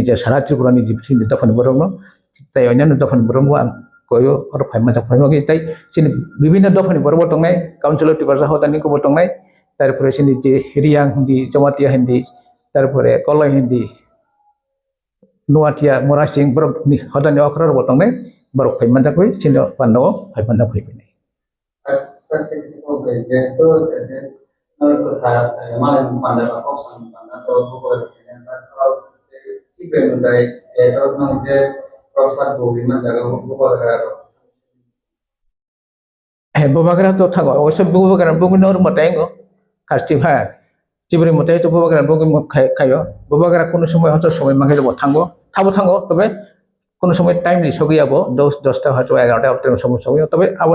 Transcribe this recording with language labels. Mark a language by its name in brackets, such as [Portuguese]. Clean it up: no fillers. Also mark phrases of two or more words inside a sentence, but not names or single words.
[Kok Borok] जे सारा त्रिपुरानि जिब सिनि दफानि बरंनो ताइ अन्यान्य दफानि बरंबो आं कयो और फाइमाजा फाइमागि ताइ सिनि विभिन्न दफानि बरंबो तंनाय काउन्सिल अफ टिबारजा हदानि को तंनाय तारपरे सिनि जे रियां हिंदी जमातिया हिंदी तारपरे कलय हिंदी नुवातिया मोरासिं बरकनि हदानि अखरार बतंनाय बरक फाइमाजा कय सिनि पान्नो फाइमाजा फैबेनाय सर को जे तो जे मालाय पान्दा कक्सन पान्दा तो बगर [Hindi] ठीक है [Kok Borok] मुदाय तो नों जे प्रसाद बोगी मान जागा बबगरा तो थागो अवश्य बबगरा बगुन और मतायंगो खास्तिफा जिब्रि मताय तो बबगरा बगुन खायो बबगरा कोनो समय हतो समय मागे थांगो तबे कोनो समय टाइम नि सगियाबो 10 ता हतो 11 ता हतो समय सगियो तबे आबो